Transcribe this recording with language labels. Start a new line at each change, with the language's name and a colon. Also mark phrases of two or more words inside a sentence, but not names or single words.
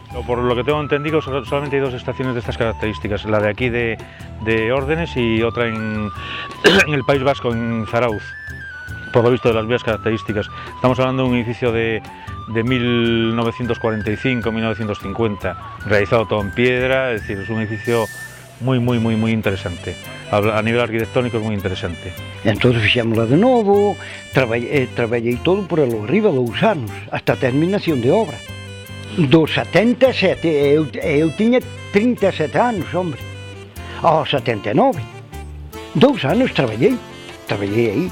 Spanish: Por lo que tengo entendido, solamente hay dos estaciones de estas características, la de aquí de Órdenes y otra en el País Vasco, en Zarauz, por lo visto de las vías características. Estamos hablando de un edificio de 1945-1950, realizado todo en piedra, es decir, es un edificio muy interesante. A nivel arquitectónico es muy interesante.
Galician: Entón fixémola de novo, traballei todo por ali arriba 2 anos, hasta a terminación de obra. Do 77, eu tiña 37 anos, hombre, ao 79. 2 anos traballei aí.